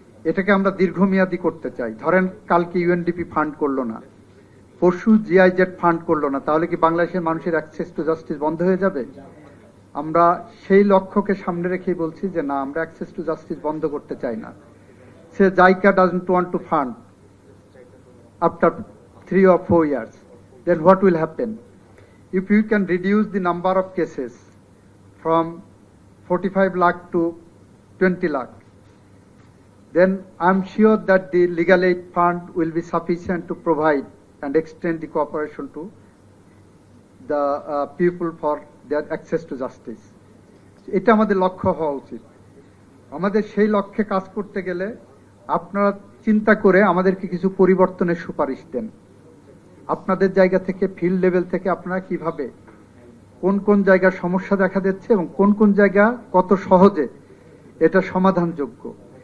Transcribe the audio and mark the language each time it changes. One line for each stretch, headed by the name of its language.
Bangla: এটাকে আমরা দীর্ঘমেয়াদী করতে চাই। ধরেন কালকে ইউএনডিপি ফান্ড করলো না, পরশু জিআইজেড ফান্ড করলো না, তাহলে কি বাংলাদেশের মানুষের অ্যাক্সেস টু জাস্টিস বন্ধ হয়ে যাবে? আমরা সেই লক্ষ্যকে সামনে রেখেই বলছি যে না, আমরা অ্যাক্সেস টু জাস্টিস বন্ধ করতে চাই না।
English: সে JICA doesn't want to fund after 3 or 4 years, then what will happen? If you can reduce the number of cases from 45 lakh to 20 lakh, then I'm sure that the legal aid fund will be sufficient to provide and extend the cooperation to the people for their access to justice.
Bangla: এটা আমাদের লক্ষ্য হওয়া উচিত। আমাদের সেই লক্ষ্যে কাজ করতে গেলে আপনারা চিন্তা করে আমাদেরকে কিছু পরিবর্তনের সুপারিশ দেন। আপনাদের জায়গা থেকে ফিল্ড লেভেল থেকে আপনারা কিভাবে কোন কোন জায়গায় সমস্যা দেখা দিচ্ছে এবং কোন কোন জায়গা কত সহজে এটা সমাধানযোগ্য।